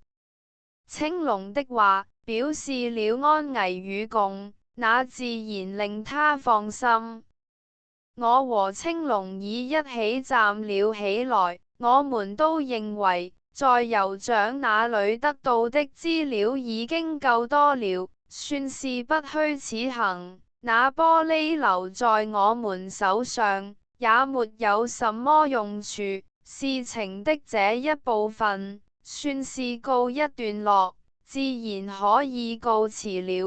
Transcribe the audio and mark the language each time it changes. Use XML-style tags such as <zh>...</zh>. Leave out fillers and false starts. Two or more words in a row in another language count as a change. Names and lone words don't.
<zh>青龍的話表示了安危與共，那自然令他放心。我和青龍已一起站了起來，我們都認為在酋長那裏得到的資料已經夠多了，算是不虛此行。那玻璃留在我們手上，也沒有什麼用處。事情的這一部分，算是告一段落，自然可以告辭了。</zh>